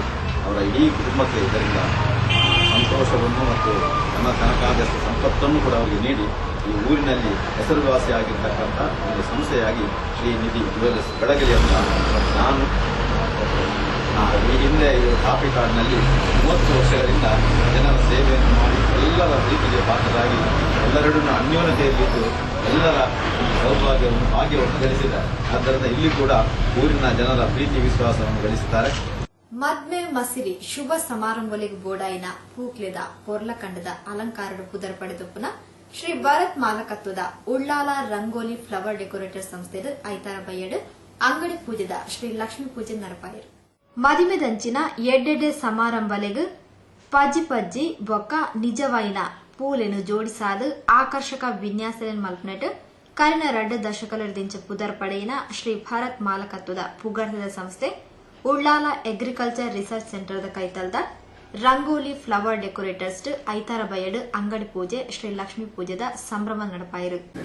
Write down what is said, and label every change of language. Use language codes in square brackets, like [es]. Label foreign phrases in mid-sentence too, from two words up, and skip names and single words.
[kn] ಅವರ ಇಡೀ ಕುಟುಂಬಕ್ಕೆ ಇದರಿಂದ ಸಂತೋಷವನ್ನು ಮತ್ತು ತನಕಾದಷ್ಟು ಸಂಪತ್ತನ್ನು ಕೂಡ ಅವರಿಗೆ ನೀಡಿ ಈ ಊರಿನಲ್ಲಿ ಹೆಸರುವಾಸಿಯಾಗಿರ್ತಕ್ಕಂಥ ಒಂದು ಸಂಸ್ಥೆಯಾಗಿ ಶ್ರೀ ನಿಧಿ ಜ್ಯುವೆಲರ್ಸ್ ಬೆಳಗಲಿ ಅಂತ ನಾನು ಈ ಹಿಂದೆ ಕಾಫಿ ಕಾರ್ಡ್ನಲ್ಲಿ 30 ವರ್ಷಗಳಿಂದ ಜನರ ಸೇವೆಯನ್ನು ಮಾಡಿ ಎಲ್ಲರ ಪ್ರೀತಿಗೆ ಪಾತ್ರರಾಗಿ ಎಲ್ಲರನ್ನೂ ಅನ್ಯೋನ್ಯತೆಯಲ್ಲಿದ್ದು ಎಲ್ಲರ ಸೌಭಾಗ್ಯವನ್ನು ಭಾಗ್ಯವನ್ನು ಗಳಿಸಿದ್ದಾರೆ. ಆದ್ದರಿಂದ ಇಲ್ಲಿ ಕೂಡ ಊರಿನ ಜನರ ಪ್ರೀತಿ ವಿಶ್ವಾಸವನ್ನು ಗಳಿಸಿದ್ದಾರೆ. [tcy] ಮದ್ಮೆ ಮಸಿರಿ ಶುಭ ಸಮಾರಂಭಗಳಿಗೆ ಬೋಡಾಯಿನ ಪೂಕ್ಲೆದ ಪೊರ್ಲಕಂಡದ ಅಲಂಕಾರದ ಪುದರ್ ಪಡೆದೊಪ್ಪನ ಶ್ರೀ ಭಾರತ್ ಮಾಲಕತ್ವದ ಉಳ್ಳಾಲ ರಂಗೋಲಿ ಫ್ಲವರ್ ಡೆಕೋರೇಟರ್ ಸಂಸ್ಥೆದ ಐತಾರ ಬಯ್ಯಡ್ ಅಂಗಡಿ ಪೂಜೆದ ಶ್ರೀ ಲಕ್ಷ್ಮೀ ಪೂಜೆ ನಡಪಾಯಿರು. ಮದಿಮೆದಂಚಿನ ಎಡ್ಡೆಡೆ ಸಮಾರಂಭಲೆಗ್ ಪಜ್ಜಿ ಪಜ್ಜಿ ಬೊಕ್ಕ ನಿಜವೈನ ಪೂಲೆನು ಜೋಡಿಸಾದ ಆಕರ್ಷಕ ವಿನ್ಯಾಸಲೆನ್ ಮಲ್ಪನೆಟ್ ಕರಿನ 2 ದಶಕಲರ್ದಿಂಚ ಪುದರ್ ಪಡೆಯಿನ ಶ್ರೀ ಭಾರತ್ ಮಾಲಕತ್ವದ ಪುಗರ್ದ ಸಂಸ್ಥೆ ಉಳ್ಳಾಲ ಅಗ್ರಿಕಲ್ಚರ್ ರಿಸರ್ಚ್ ಸೆಂಟರ್ದ ಕೈತಲ್ದ ರಂಗೋಲಿ ಫ್ಲವರ್ ಡೆಕೋರೇಟರ್ಸ್ ಐತಾರ ಬಯಡ್ ಅಂಗಡಿ ಪೂಜೆ ಶ್ರೀ ಲಕ್ಷ್ಮೀ ಪೂಜೆದ ಸಂಭ್ರಮ ನಡಪಾಯಿರು.